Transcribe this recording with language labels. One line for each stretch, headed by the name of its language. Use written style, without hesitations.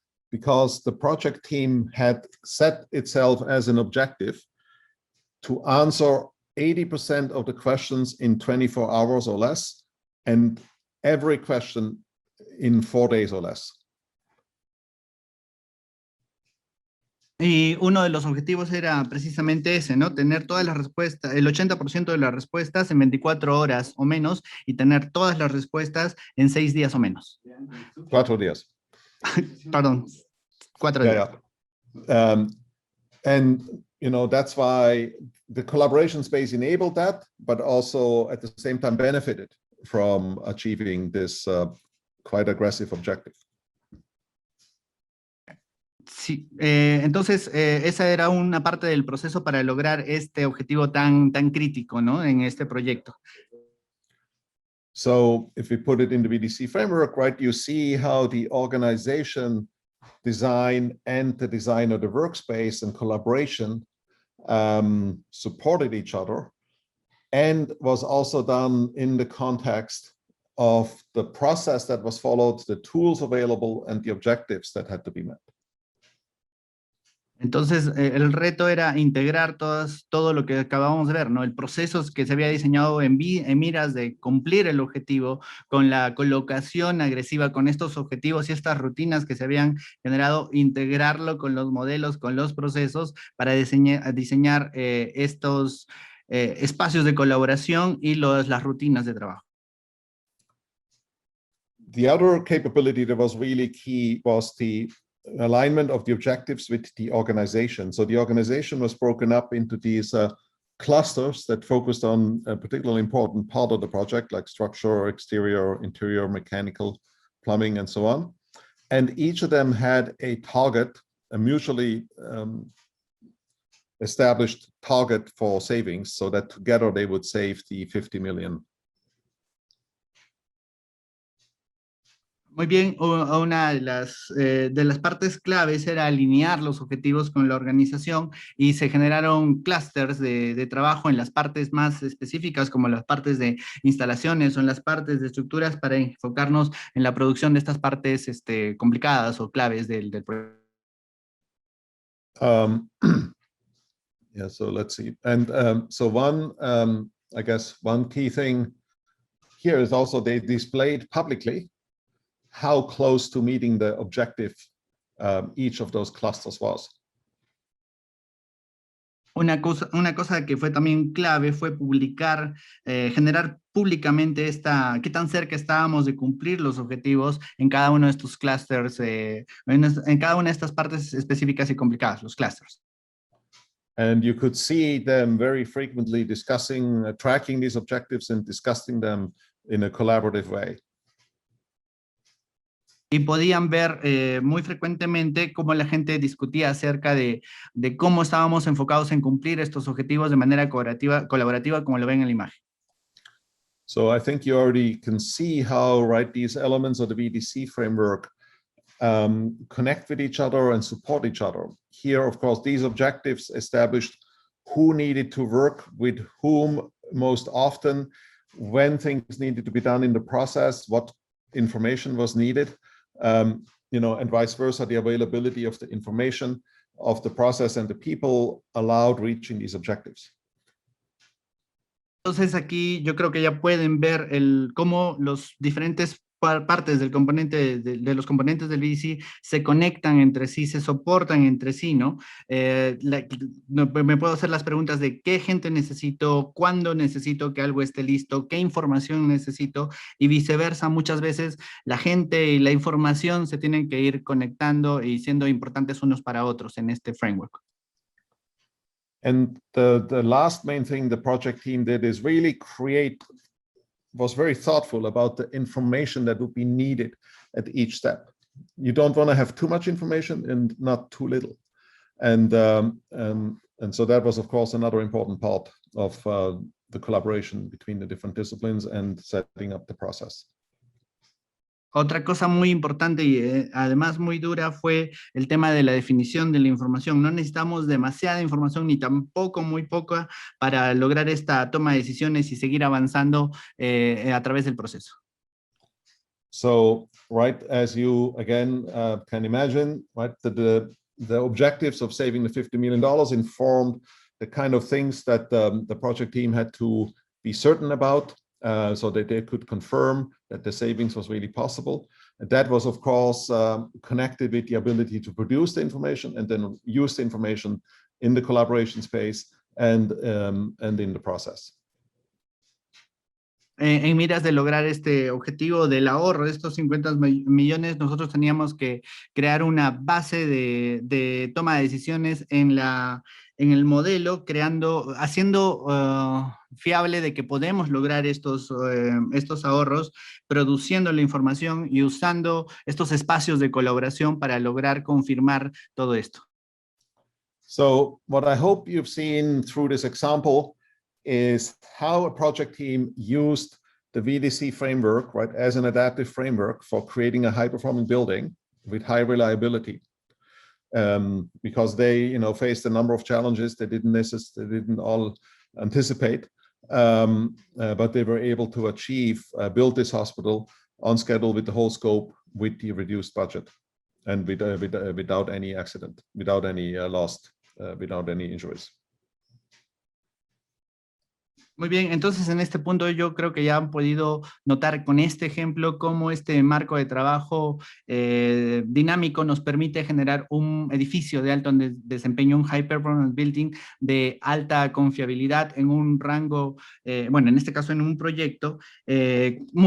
English: Because the project team had set itself as an objective to answer 80% of the questions in 24 hours or less, and every question in 4 days or less.
Spanish: Y uno de los objetivos era precisamente ese, ¿no? Tener todas las respuestas, el 80% de las respuestas en 24 horas o menos, y tener todas las respuestas en 6 días o menos. 4 días. Perdón, 4 días.
English: Yeah. And you know, that's why the collaboration space enabled that, but also at the same time benefited from achieving this quite aggressive objective.
Spanish: Sí, entonces esa era una parte del proceso para lograr este objetivo tan crítico, ¿no? En este proyecto.
English: So if we put it in the Vdc framework, right, you see how the organization design and the design of the workspace and collaboration supported each other, and was also done in the context of the process that was followed, the tools available, and the objectives that had to be met.
Spanish: Entonces, el reto era integrar todo lo que acabamos de ver, ¿no? El proceso que se había diseñado en miras de cumplir el objetivo, con la colocación agresiva, con estos objetivos y estas rutinas que se habían generado, integrarlo con los modelos, con los procesos, para diseñar estos espacios de colaboración y las rutinas de trabajo.
English: The other capability that was really key was the alignment of the objectives with the organization. So the organization was broken up into these clusters that focused on a particularly important part of the project, like structure, exterior, interior, mechanical, plumbing, and so on. And each of them had a target, a mutually established target for savings, so that together they would save the 50 million.
Spanish: Muy bien, una de las partes claves era alinear los objetivos con la organización, y se generaron clústeres de trabajo en las partes más específicas, como las partes de instalaciones o en las partes de estructuras, para enfocarnos en la producción de estas partes complicadas o claves del proyecto.
English: Yeah, so let's see. And so I guess one key thing here is also they displayed publicly how close to meeting the objective each of those clusters was.
Spanish: Una cosa que fue también clave fue publicar, generar públicamente qué tan cerca estábamos de cumplir los objetivos en cada uno de estos clusters, en cada una de estas partes específicas y complicadas, los clusters.
English: And you could see them very frequently discussing, tracking these objectives and discussing them in a collaborative way.
Spanish: Y podían ver muy frecuentemente cómo la gente discutía acerca de cómo estábamos enfocados en cumplir estos objetivos de manera colaborativa, como lo ven en la imagen.
English: So I think you already can see how, right, these elements of the VDC framework connect with each other and support each other. Here, of course, these objectives established who needed to work with whom most often, when things needed to be done in the process, what information was needed, you know, and vice versa, the availability of the information of the process and the people allowed reaching these objectives.
Spanish: Entonces aquí yo creo que ya pueden ver cómo los diferentes partes del componente, de los componentes del VDC se conectan entre sí, se soportan entre sí, ¿no? Me puedo hacer las preguntas de qué gente necesito, cuándo necesito que algo esté listo, qué información necesito, y viceversa. Muchas veces la gente y la información se tienen que ir conectando y siendo importantes unos para otros en este framework.
English: And the last main thing the project team did is really was very thoughtful about the information that would be needed at each step. You don't want to have too much information and not too little. And so that was, of course, another important part of the collaboration between the different disciplines and setting up the process.
Spanish: Otra cosa muy importante y además muy dura fue el tema de la definición de la información. No necesitamos demasiada información ni tampoco muy poca para lograr esta toma de decisiones y seguir avanzando a través del proceso.
English: So, right, as you again can imagine, right, the objectives of saving the $50 million informed the kind of things that the project team had to be certain about, so that they could confirm that the savings was really possible. And that was, of course, connected with the ability to produce the information and then use the information in the collaboration space and in the process.
Spanish: En miras de lograr este objetivo del ahorro de estos 50 millones, nosotros teníamos que crear una base de toma de decisiones en el modelo, haciendo fiable de que podemos lograr estos ahorros, produciendo la información y usando estos espacios de colaboración para lograr confirmar todo esto.
English: So what I hope you've seen through this example is how a project team used the VDC framework, right, as an adaptive framework for creating a high-performing building with high reliability. Because they, you know, faced a number of challenges they didn't all anticipate, but they were able to build this hospital on schedule with the whole scope, with the reduced budget, and without any accident, without any loss, without any injuries.
Spanish: Muy bien, entonces en este punto yo creo que ya han podido notar con este ejemplo cómo este marco de trabajo dinámico nos permite generar un edificio de alto desempeño, un
English: high performance building
Spanish: de alta confiabilidad en un rango, bueno, en este caso en un proyecto que